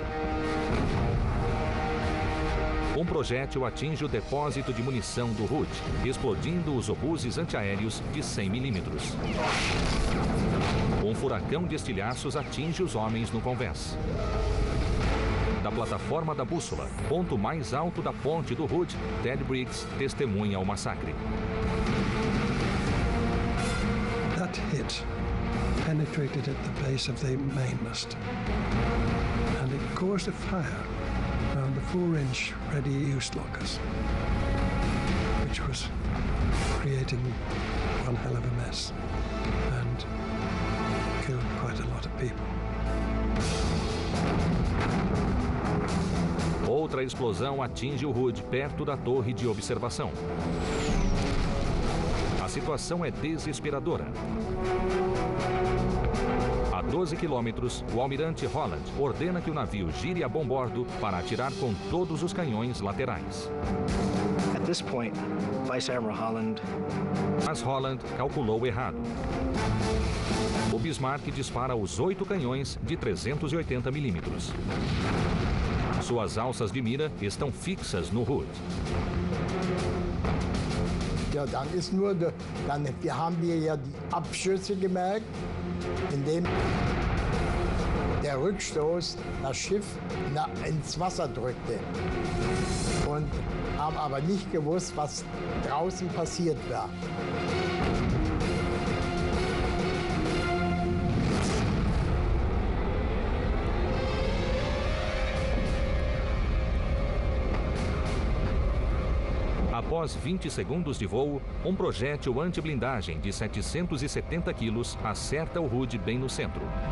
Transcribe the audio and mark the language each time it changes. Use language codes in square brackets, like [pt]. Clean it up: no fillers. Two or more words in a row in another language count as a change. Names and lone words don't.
[pt] Um projétil atinge o depósito de munição do Hood, explodindo os obuses antiaéreos de 100 milímetros. Um furacão de estilhaços atinge os homens no convés. Da plataforma da bússola, ponto mais alto da ponte do Hood, Ted Briggs testemunha o massacre. [en] That hit penetrated at the base of the mainmast, and it caused a fire around the 4-inch ready use lockers, which was creating one hell of a mess and killed quite a lot of people. [pt] Outra explosão atinge o Hood perto da torre de observação. A situação é desesperadora. A 12 quilômetros, o almirante Holland ordena que o navio gire a bombordo para atirar com todos os canhões laterais. [en] At this point, Vice Admiral Holland... [pt] Mas Holland calculou errado. O Bismarck dispara os 8 canhões de 380 milímetros. Suas alças de mira estão fixas no Hood. [de] Ja, dann ist nur, wir haben ja die Abschüsse gemerkt, indem der Rückstoß das Schiff ins Wasser drückte. Und haben aber nicht gewusst, was draußen passiert war. [pt] Após 20 segundos de voo, um projétil anti-blindagem de 770 quilos acerta o Hood bem no centro.